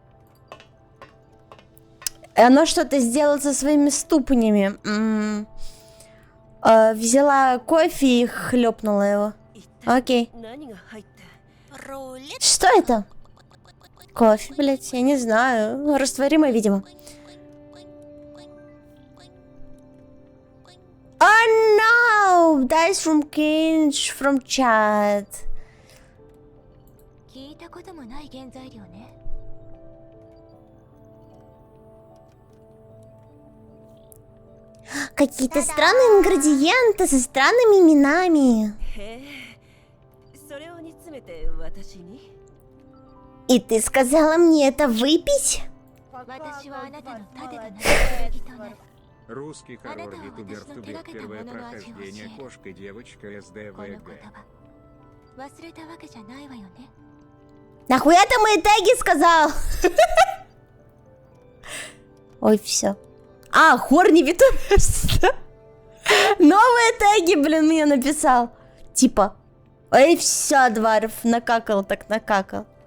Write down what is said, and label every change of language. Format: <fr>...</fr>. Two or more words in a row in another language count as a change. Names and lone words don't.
<ru>Оно что-то сделало со своими ступнями. Взяла кофе и хлепнула его. Окей. Что это? Кофе, блядь, я не знаю. Растворимое, видимо.</ru> <en>Oh no! Dice from Kinch from chat.</en> <ja>聞いたこともない原材料ね。</ja> <ru>Какие-то странные ингредиенты со странными именами. И ты сказала мне это выпить?</ru> <ja>私はあなたの盾となる正義となる。</ja> <ru>Русский хоррор-ютубер Тубик. Первое прохождение. Кошка-девочка</ru> <ja>この</ja> <ru>СДВГ.</ru> <ja>言葉忘れたわけじゃないわよね。</ja> <ru>Нахуя ты мои теги сказал? Ой, все. А,</ru> <en>Horny VTubers.</en> <ru>Новые теги, блин, мне написал. Типа, ой, все, Дварф, накакал так накакал.</ru>